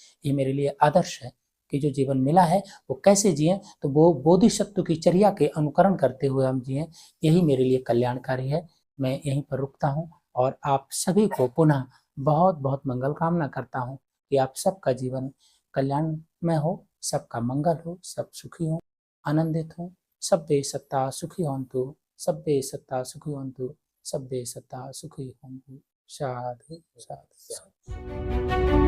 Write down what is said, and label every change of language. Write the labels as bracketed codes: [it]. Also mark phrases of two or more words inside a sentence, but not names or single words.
[hi] ये मेरे लिए आदर्श है कि जो जीवन मिला है वो कैसे जिए, तो वो बोधिसत्व की चर्या के अनुकरण करते हुए हम जिए, यही मेरे लिए कल्याणकारी है। मैं यहीं पर रुकता हूँ और आप सभी को पुनः बहुत बहुत मंगल कामना करता हूँ कि आप सबका जीवन कल्याणमय हो, सबका मंगल हो, सब सुखी हो, आनंदित हो। [pi] सब्बे सत्ता सुखी होन्तु, सब्बे सत्ता सुखी होन्तु, सब्बे सत्ता सुखी होन्तु। साधु साधु साधु।